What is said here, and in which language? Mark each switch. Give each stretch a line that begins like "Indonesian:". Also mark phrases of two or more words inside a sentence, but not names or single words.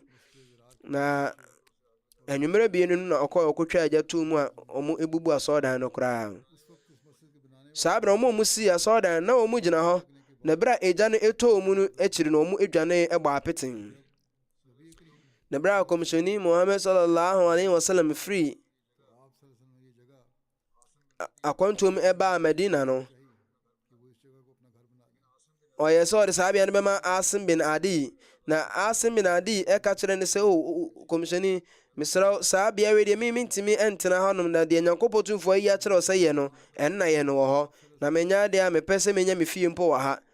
Akan: Na anwummerɛ bienu no na ɔkɔtwa egya too mu a ɔmo ebubu asɔredan no koraa. Saa bere ɔmo si asɔredan na ɔmo gyina hɔ na bere a egya no etɔ mu no akyiri no ɔmo edwane ɛbɔ apeten. Na bere a Kɔmhyɛni Muhammad
Arabic: صلى الله عليه وسلم
Akan: free akwantum ɛbaa Madina no ɔyɛ sɛ ɔde saa bea no bɛma Asim bin Adi. Na Asim bin Adi ɛka kyerɛ ne sɛ Kɔmhyɛni mesrɛ saa bea wei deɛ mentimi ɛntena hɔnom na deɛ Nyankopɔn tumfoɔ ayi akyerɛ sɛ yɛ no ɛnna yɛ no wɔ hɔ na menya deɛ a mepɛ sɛ menya me fie mpo wɔ ha.